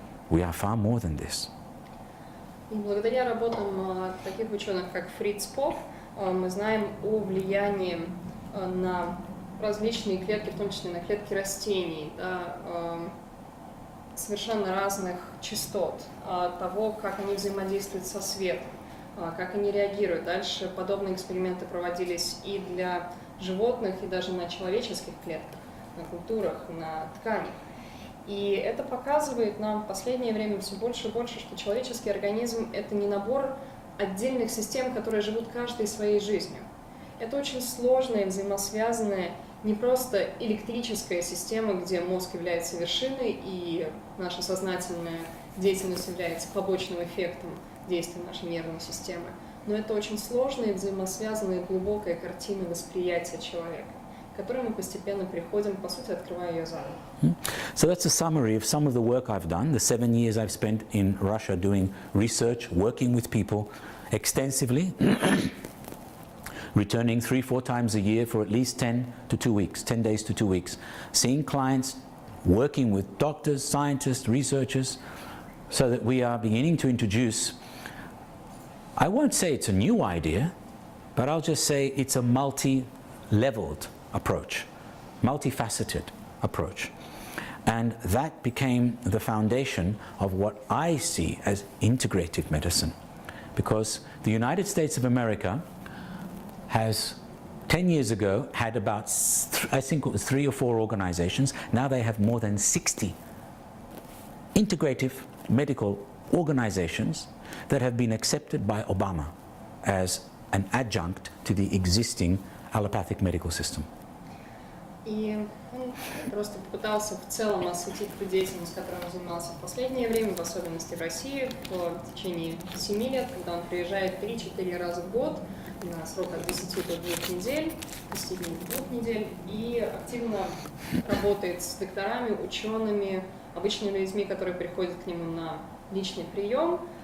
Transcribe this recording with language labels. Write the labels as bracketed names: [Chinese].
[English] We are far more than this. [Russian] И благодаря работам таких ученых, как Фриц Поп, мы знаем о влиянии на различные клетки, в том числе на клетки растений, да, совершенно разных частот, того, как они взаимодействуют со светом, как они реагируют. Дальше подобные эксперименты проводились и для животных, и даже на человеческих клетках, на культурах, на тканях. И это показывает нам в последнее время все больше и больше, что человеческий организм – это не набор отдельных систем, которые живут каждой своей жизнью. Это очень сложная, взаимосвязанная, не просто электрическая система, где мозг является вершиной, и наша сознательная деятельность является побочным эффектом действия нашей нервной системы, но это очень сложная, взаимосвязанная, глубокая картина восприятия человека, к которой мы постепенно приходим, по сути, открывая ее заново. [English] So that's a summary of some of the work I've done, the 7 years I've spent in Russia doing research, working with people extensively, returning 3-4 times a year for at least 10 to 2 weeks, 10 days to 2 weeks, seeing clients, working with doctors, scientists, researchers, so that we are beginning to introduce, I won't say it's a new idea, but I'll just say it's a multi-leveled approach, multifaceted approach. And that became the foundation of what I see as integrative medicine. Because the United States of America has 10 years ago had about, I think it was 3 or 4 organizations. Now they have more than 60 integrative medical organizations that have been accepted by Obama as an adjunct to the existing allopathic medical system. [Russian] И он просто попытался в целом осветить ту деятельность, которой он занимался в последнее время, в особенности в России, в течение 7 лет, когда он приезжает 3-4 раза в год на срок от 10 до 2 недель, 10 дней до 2 недель, и активно работает с докторами, учеными, обычными людьми, которые приходят к нему на личный прием.